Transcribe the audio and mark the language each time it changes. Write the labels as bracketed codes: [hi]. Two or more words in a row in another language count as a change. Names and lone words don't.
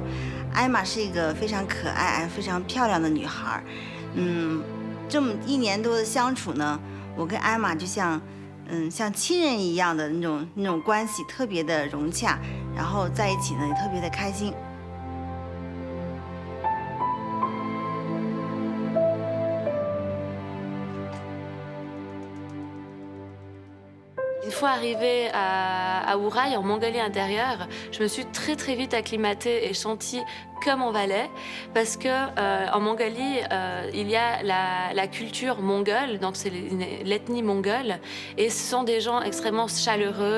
[zh] 艾玛是一个非常可爱、非常漂亮的女孩。这么1年多的相处呢，我跟艾玛就像亲人一样的那种关系，特别的融洽，然后在一起呢也特别的开心。 [fr] Une fois arrivée à Wurai, en Mongolie intérieure, je me suis très très vite acclimatée et sentie comme en Valais, parce que en Mongolie, il y a la culture mongole, donc c'est l'ethnie mongole, et ce sont des gens extrêmement chaleureux.